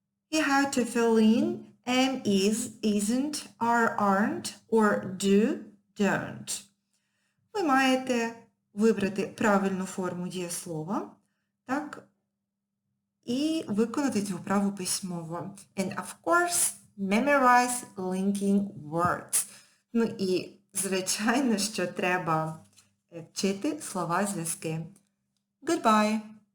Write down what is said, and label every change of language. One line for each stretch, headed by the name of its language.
English: You have to fill in am, is, isn't, are, aren't, or do, don't.
Ukrainian: Ви маєте вибрати правильну форму дієслова, так, і виконати цю вправу письмово.
English: And of course, memorize linking words.
Ukrainian: Ну і, звичайно, що треба вчити слова-зв'язки. Goodbye!